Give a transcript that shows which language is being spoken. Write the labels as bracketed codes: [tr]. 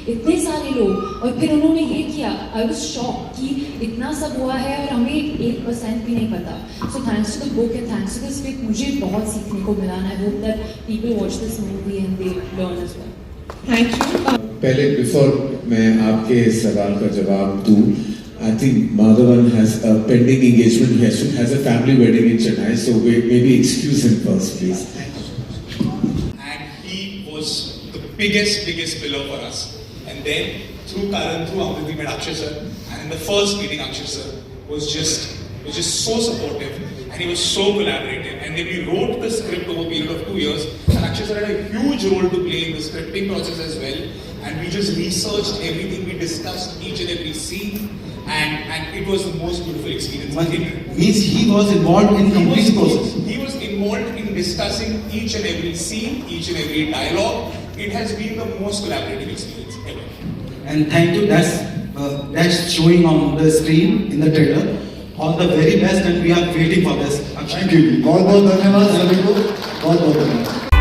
[hi] इतने सारे लोग, और फिर उन्होंने ये किया. [en] I was shock [hi] कि इतना सब हुआ है और हमें 1% भी नहीं पता. [en] so thanks to the book and thanks to the script [hi] मुझे बहुत सीखने को मिला. [en] I hope that people watch this movie and they learn as well. Thank you. [hi] पहले बिफोर मैं आपके सवाल का जवाब दूं, [en] I think Madhavan has a pending engagement. He has a family wedding in Chennai, so maybe excuse him first, please. And he was the biggest pillar for us. And then through Karan, through Amrit, we met Akshay sir. And in the first meeting, Akshay sir was just so supportive, and he was so collaborative. And then we wrote the script over a period of 2 years, and Akshay sir had a huge role to play in the scripting process as well. And we just researched everything, we discussed each and every scene. And it was the most beautiful experience. Means he was involved in complete process. He was involved in discussing each and every scene, each and every dialogue. It has been the most collaborative experience ever. And thank you. That's showing on the screen in the trailer. All the very best, and we are waiting for this. Thank you. [hi] बहुत धन्यवाद सभी को. बहुत धन्यवाद.